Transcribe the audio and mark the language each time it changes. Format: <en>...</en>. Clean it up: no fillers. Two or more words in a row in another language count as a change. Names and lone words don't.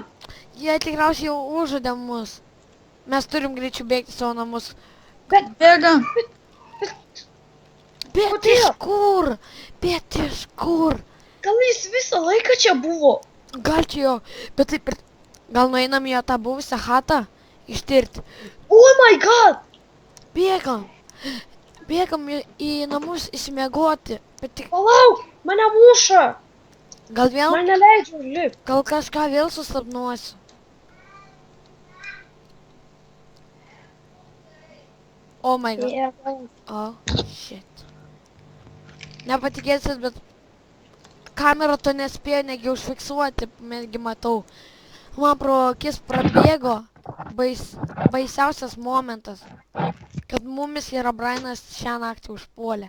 <lt>Jie tikriausiai jau užžadė mus. Mes turim greičiau bėgti savo namus. Bėgam. Bet Kodėl? iš kur? Gal jis visą laiką čia buvo? Gal čia jo, bet taip ir... Gal nueinam į tą buvusią chatą ištirti.</lt> <en>Oh my god!</en> <lt>Bėgam. Bėgam į namus įsimiegoti. Bet tik Palauk, mane muša! gal vėl, Man neleidžia užlipti. gal kažką vėl susapnuosiu.</lt> <en>Oh my god. Oh, shit.</en> <lt>Nepatikėsit, bet kamera to nespėjo negi užfiksuoti, netgi matau. Man pro akis prabėgo baisiausias momentas, kad mumis Herobrinas šią naktį užpuolė.</lt>